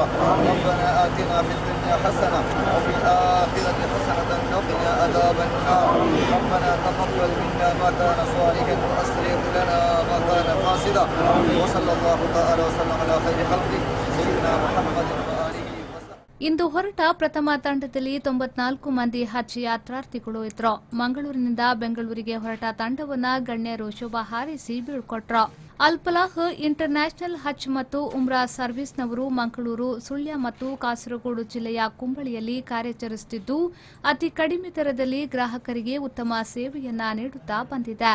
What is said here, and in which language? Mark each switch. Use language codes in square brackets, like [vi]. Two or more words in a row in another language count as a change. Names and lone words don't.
[ar] ربنا آتنا في الدنيا حسنة وفي الآخرة حسنة وقنا عذاب النار. ربنا تقبل منا ما كان صالحا وأصلح لنا ما كان فاسدا. وصلى الله تعالى وسلم على خير خلقه سيدنا محمد وآله. [kn] ಇಂದು ಹೊರಟ ಪ್ರಥಮ ತಂಡದಲ್ಲಿ 94 ಮಂದಿ ಹಜ್ ಯಾತ್ರಾರ್ಥಿಗಳು ಇದ್ರು. ಮಂಗಳೂರಿನಿಂದ ಬೆಂಗಳೂರಿಗೆ ಹೊರಟ ತಂಡವನ್ನು ಗಣ್ಯರು ಶುಭ ಹಾರೈಸಿ ಬೀಳ್ಕೊಟ್ರು. ಅಲ್-ಫಲಾಹ್ ಇಂಟರ್ನ್ಯಾಷನಲ್ ಹಜ್ ಮತ್ತು ಉಮ್ರಾ ಸರ್ವಿಸ್ನವರು ಮಂಗಳೂರು, ಸುಳ್ಯ ಮತ್ತು ಕಾಸರಗೋಡು ಜಿಲ್ಲೆಯ ಕುಂಬಳಿಯಲ್ಲಿ ಕಾರ್ಯಾಚರಿಸುತ್ತಿದ್ದು ಅತಿ ಕಡಿಮೆ ದರದಲ್ಲಿ ಗ್ರಾಹಕರಿಗೆ ಉತ್ತಮ ಸೇವೆಯನ್ನ ನೀಡುತ್ತಾ ಬಂದಿದೆ.